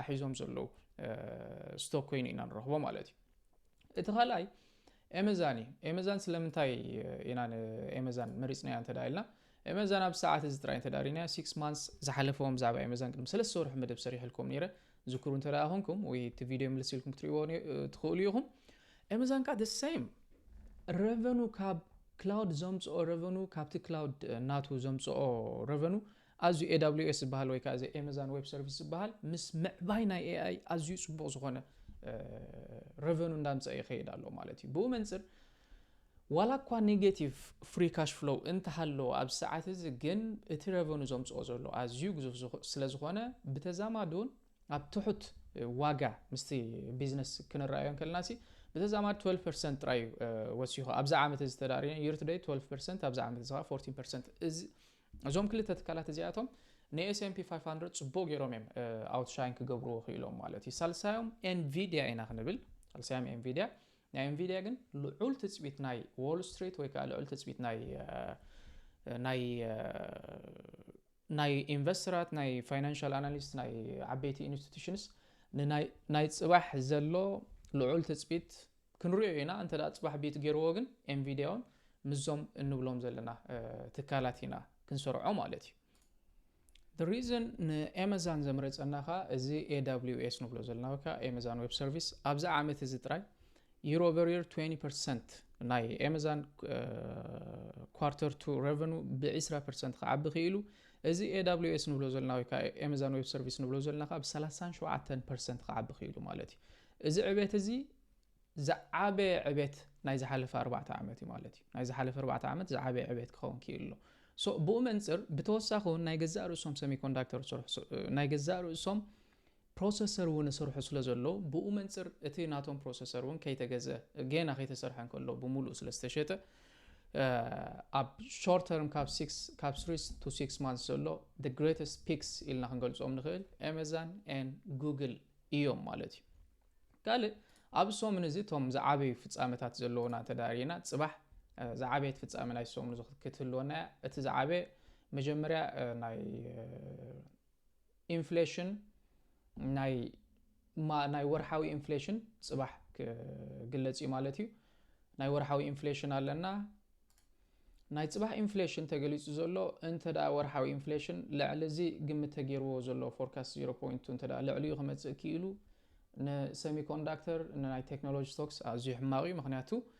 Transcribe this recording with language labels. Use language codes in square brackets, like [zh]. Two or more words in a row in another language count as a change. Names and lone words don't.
[ti] ሒዞም ዘለዉ ስቶክ ኮይኑ ኢና ንረኽቦ ማለት እዩ እቲ ካልኣይ ኣማዞን እዩ ኣማዞን ስለምንታይ ኢና ኣማዞን መሪፅና እንተዳኢልና ኣማዞን ኣብ ሰዓት እዚ ጥራይ እንተዳሪና [en] 6 months [ti] ዝሓለፈዎም ብዛዕባ ኣማዞን ቅድሚ 3 ወርሒ መደብ ሰሪሕልኩም ነይረ ዝክሩ እንተዳኣ ኮንኩም ወይ እቲ ቪድዮ ምልስ ኢልኩም ክትሪእዎ ትኽእሉ ኢኹም ኣማዞን ከዓ [en] the same [ti] ረቨኑ ካብ ክላውድ ዘምጽኦ ረቨኑ ካብቲ ክላውድ ናቱ ዘምጽኦ ረቨኑ ኣዝዩ AWS ዝበሃል ወይ ከዓ እዚ ኣማዞን ዌብ ሰርቪስ ዝበሃል ምስ ምዕባይ ናይ ኤአይ ኣዝዩ ጽቡቕ ዝኾነ ረቨኑ እንዳምጽአ ይኸይድ ኣሎ ማለት እዩ ብኡ መንፅር ዋላ እኳ [en] negative free cash flow [ti] እንተሃለዎ ኣብ ሰዓት እዚ ግን እቲ ረቨኑ ዘምጽኦ ዘሎ ኣዝዩ ግዙፍ ስለ ዝኾነ ብተዛማዱን ኣብ ትሑት ዋጋ ምስቲ ቢዝነስ ክንረኣዮም ከለናሲ ብተዛማድ 12% ጥራይ ወሲኹ ኣብዛ ዓመት እዚ ተዳሪና [en] year to date [ti] 12% ኣብዛ ዓመት እዚ 14% እዞም ክልተ ትካላት እዚኣቶም ንኤስ&ፒ 500 ጽቡቕ ገይሮም እዮም ኣውትሻይን ክገብሩ ክኢሎም ማለት እዩ ሳልሳዮም ኤንቪዲያ ኢና ክንብል ሳልሳዮም ኤንቪዲያ ናይ ኤንቪዲያ ግን ልዑል ትጽቢት ናይ ዎል ስትሪት ወይ ከዓ ልዑል ትጽቢት ናይ ኢንቨስተራት ናይ [en] financial analyst [ti] ናይ ዓበይቲ ኢንስቲትዩሽንስ ናይ ጽባሕ ዘሎ ልዑል ትጽቢት ክንሪኦ ኢና እንተዳ ጽባሕ ቤት ገይርዎ ግን ኤንቪዲያውን ምዞም እንብሎም ዘለና ትካላት ኢና ክንሰርዖ ማለት እዩ [en] the reason [ti] ንኣማዞን ዘምረፀናኻ እዚ AWS ንብሎ ዘለና ወይ ከዓ ኣማዞን ዌብ ሰርቪስ ኣብዛ ዓመት እዚ ጥራይ [en] year over year [ti] 20% ናይ ኣማዞን [en] quarter 2 revenue [ti] ብ20% ክዓቢ ኽኢሉ እዚ AWS ንብሎ ዘለና ወይ ከዓ ኣማዞን ዌብ ሰርቪስ ንብሎ ዘለና ብ37% ክዓቢ ኽኢሉ ማለት እዩ እዚ ዕቤት እዚ ዝዓበየ ዕቤት ናይ ዝሓለፈ 4 ዓመት እዩ ማለት እዩ ናይ ዝሓለፈ 4 ዓመት ዝዓበየ ዕቤት ክኸውን ክኢሉ ሶ ብኡ መንፅር ብተወሳኺ እውን ናይ ገዛእ ርእሶም ሰሚኮንዳክተር ናይ ገዛእ ርእሶም ፕሮሰሰር እውን ሰርሑ ስለ ዘለዎ ብኡ መንፅር እቲ ናቶም ፕሮሰሰር እውን ከይተገዘ ገና ከይተሰርሐ እንከሎ ብሙሉእ ስለ ዝተሸጠ ኣብ [en] short term [ti] ካብ [en] 3 to 6 months [ti] ዘሎ [en] the greatest peaks [ti] ኢልና ክንገልጾም ንኽእል ኣማዞን and ጉግል እዮም ማለት እዩ ካልእ ኣብ ሶምን እዚ ቶም ዝዓበዩ ፍጻመታት ዘለውና ተዳሪና ጽባሕ ዝዓበየት ፍጻመ ናይ ሶምን ክትህልወና እቲ ዝዓበየ መጀመርያ ናይ ኢንፍሌሽን ናይ ወርሓዊ ኢንፍሌሽን ጽባሕ ክግለጽ እዩ ማለት እዩ ናይ ወርሓዊ ኢንፍሌሽን ኣለና ናይ ጽባሕ ኢንፍሌሽን ተገሊጹ ዘሎ እንተዳ ወርሓዊ ኢንፍሌሽን ልዕሊ እዚ ግምት ተገይርዎ ዘሎ ፎርካስት 0.2 እንተዳ ልዕሊኡ ክመጽእ ክኢሉ ንሰሚኮንዳክተር ናይ [en] technology stocks [ti] ኣዝዩ ሕማቕ እዩ ምክንያቱ